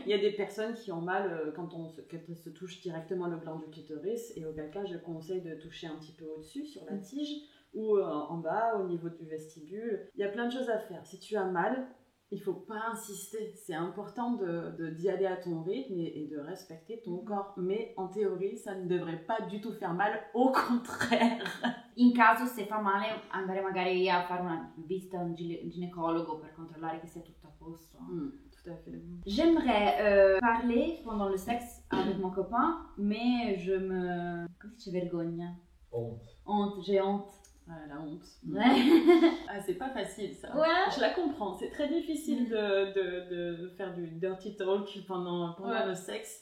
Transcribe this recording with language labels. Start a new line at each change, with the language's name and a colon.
French: Il y a des personnes qui ont mal quand elles se touchent directement le gland du clitoris, et auquel cas je conseille de toucher un petit peu au-dessus sur la tige, ou en bas au niveau du vestibule. Il y a plein de choses à faire. Si tu as mal, il faut pas insister. C'est important d'y aller à ton rythme et de respecter ton corps. Mais en théorie, ça ne devrait pas du tout faire mal, au contraire.
Italian: In caso se fa male, andare magari a fare una visita a un ginecologo per controllare che sia tutto a posto.
French: Tout à fait. J'aimerais parler pendant le sexe avec mon copain, mais je me... Comment si je
Italian: vergogna?
French: Honte, j'ai honte. Ah, la honte. Ouais. Ah, c'est pas facile ça. Ouais. Je la comprends. C'est très difficile de faire du dirty talk pendant le sexe.